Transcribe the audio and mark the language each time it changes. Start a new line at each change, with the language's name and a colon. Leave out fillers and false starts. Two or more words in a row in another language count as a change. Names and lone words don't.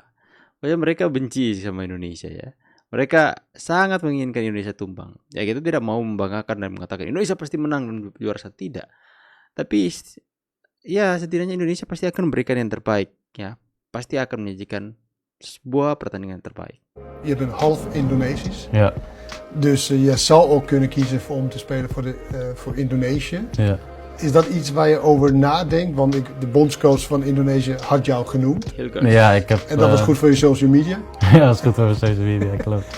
Indonesian: Makanya mereka benci sama Indonesia ya. Mereka sangat menginginkan Indonesia tumbang. Ya kita tidak mau membanggakan dan mengatakan Indonesia pasti menang dan juara satu, tidak. Tapi ya setidaknya Indonesia pasti akan memberikan yang terbaik ya. Pasti akan menyajikan sebuah pertandingan terbaik.
Dutch: Je bent half Indonesisch. Ja. Dus je zou ook kunnen kiezen om te spelen voor Indonesië. Ja. Is dat iets waar je over nadenkt? Want de bondscoach van Indonesië had jou genoemd. Ja, ik heb... En dat was goed voor je
English: social media?
Dutch: Ja, dat is goed voor mijn
English: social media,
Dutch: klopt.